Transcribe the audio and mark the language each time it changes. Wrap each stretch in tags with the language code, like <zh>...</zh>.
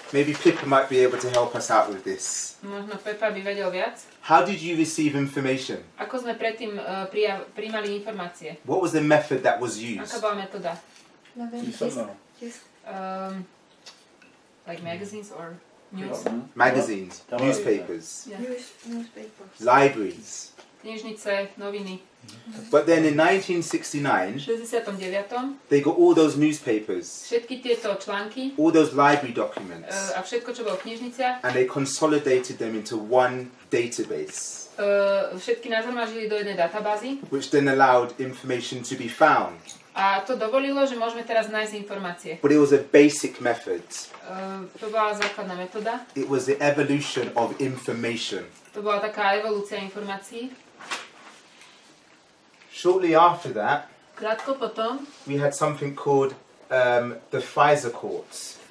<en>maybe Pippa might be able to help us out with this.</en> <sk>možno Pepa by vedel viac.</sk> <en>How did you receive information?</en> <sk>Ako sme predtým prijímali informácie?</sk> <en>What was the method that was</en> <sk>Aká</sk> <en>used?</en> <sk>bola metóda? Písomná.</sk> <en>Like magazines or news? Magazines, Television. newspapers, Yeah. Newspapers. libraries.</en> <sk>Knižnice, noviny.</sk> <en>But then in 1969,</en> <sk>V 69.</sk> <en>they got all those newspapers,</en> <sk>Všetky tieto články</sk> <en>all those library documents,</en> <sk>a všetko, čo bolo v knižniciach,</sk> <en>and they consolidated them into one database,</en> <sk>všetky nazhromaždili do jednej databázy</sk> <en>which then allowed information to be found.</en> <sk>a to dovolilo, že môžeme teraz nájsť informácie.</sk> <en>But it was a basic method.</en> <sk>To bola základná metóda.</sk> <en>It was the evolution of information.</en> <sk>To bola taká evolúcia informácií.</sk> <en>Shortly after that,</en> <sk>Krátko potom</sk> <en>we had something called the FISA courts.</en>